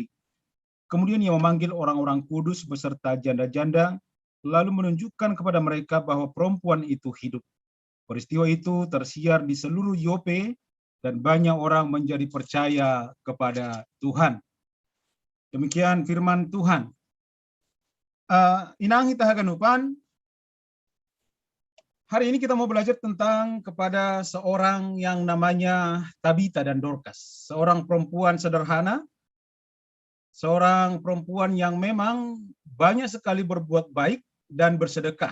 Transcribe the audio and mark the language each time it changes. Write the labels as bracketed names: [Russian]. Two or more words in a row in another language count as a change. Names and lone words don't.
[Indonesian] Kemudian ia memanggil orang-orang kudus beserta janda-janda, lalu menunjukkan kepada mereka bahwa perempuan itu hidup. Peristiwa itu tersiar di seluruh Yope dan banyak orang menjadi percaya kepada Tuhan. Demikian firman Tuhan. Inang kita haganupan. Hari ini kita mau belajar tentang kepada seorang yang namanya Tabita dan Dorcas. Seorang perempuan sederhana, seorang perempuan yang memang banyak sekali berbuat baik dan bersedekah.